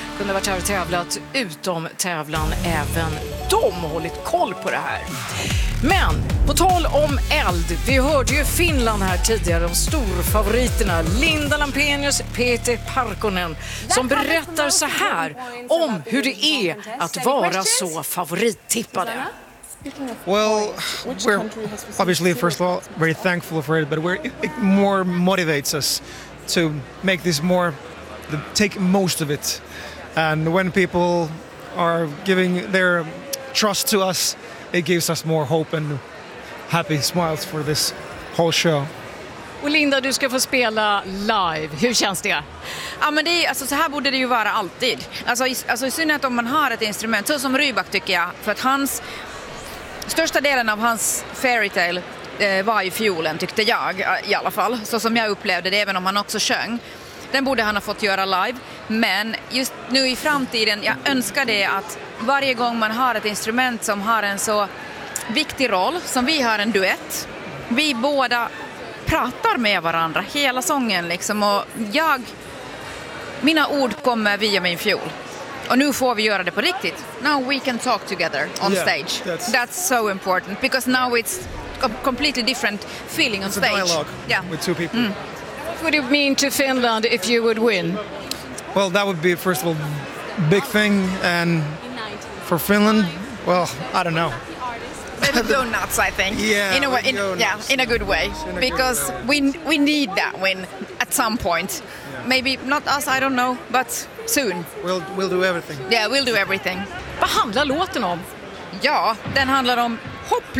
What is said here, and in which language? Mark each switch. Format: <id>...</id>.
<sv>Kunde varit här och tävlat utom tävlan. Även de har hållit koll på det här. Men på tal om eld, vi hörde ju Finland här tidigare, de storfavoriterna Linda Lampenius, Peter Parkonen, som berättar så här om hur det är att vara så favorittippade.</sv> <en>Well, we're obviously first of all very thankful for it, but we're, it more motivates us to make this more, take most of it. And when people are giving their trust to us, it gives us more hope and happy smiles for this whole show.</en> <sv>Och Linda, du ska få spela live. Hur känns det? Ja, men det är, alltså, så här borde det ju vara alltid. Alltså i synnerhet om man har ett instrument, så som Rybak tycker jag. För att hans, största delen av hans fairy tale var ju fiolen, tyckte jag i alla fall. Så som jag upplevde det, även om han också sjöng. Den borde han ha fått göra live. Men just nu i framtiden, jag önskar det att varje gång man har ett instrument som har en så viktig roll, som vi har en duett, vi båda pratar med varandra hela sången liksom, och jag, mina ord kommer via min fiol, och nu får vi göra det på riktigt.</sv> <en>Now we can talk together on stage. That's so important, because now it's a completely different feeling on stage. It's a dialogue with two people. What would it mean to Finland if you would win? Well, that would be first of all big thing, and for Finland, well, I don't know. Donuts, I think. Yeah, in a good way. Because we need that win at some point. Yeah. Maybe not us, I don't know, but soon. We'll do everything. Yeah, we'll do everything.</en> <sv>Vad handlar låten om? Ja, den handlar om hopplöshet.</sv>